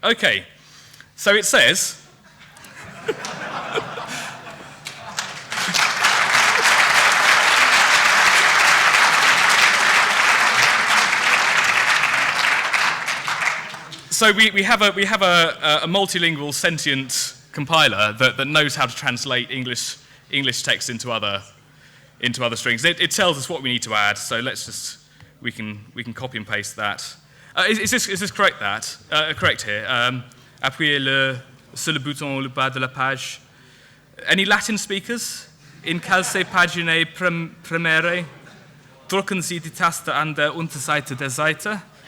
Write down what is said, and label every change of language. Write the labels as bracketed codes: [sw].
[en] Okay, so it says, so we have a multilingual sentient compiler that knows how to translate English text into other strings. It tells us what we need to add. So we can copy and paste that. Is this correct? Correct here. [fr] Appuyez sur le bouton au bas de la page. [en] Any Latin speakers? [la] In calce paginae premere, [de] drücken Sie die Taste an der Unterseite der Seite.